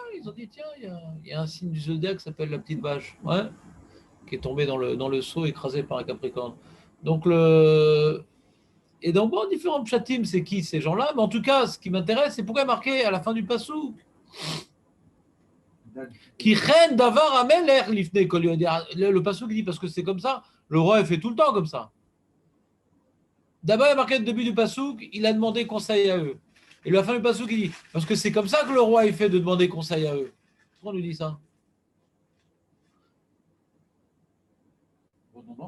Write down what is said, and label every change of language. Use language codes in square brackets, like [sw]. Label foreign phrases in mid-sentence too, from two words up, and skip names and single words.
[fr] ils ont dit, tiens, il y a un signe du zodiaque qui s'appelle la petite vache, ouais, qui est tombé dans le seau écrasé par un capricorne. Donc Et donc, bon, différents pshatim, c'est qui ces gens-là? Mais en tout cas, ce qui m'intéresse, c'est pourquoi il est marqué à la fin du pasouk. [he] כי כן דבר המלך לפני כל ידעי. [fr] Le pasouk dit parce que c'est comme ça. Le roi, il fait tout le temps comme ça. D'abord, il y a marqué au début du pasouk, il a demandé conseil à eux. Et à la fin du pasouk, il dit parce que c'est comme ça que le roi, il fait de demander conseil à eux. Pourquoi on lui dit ça? Redondant.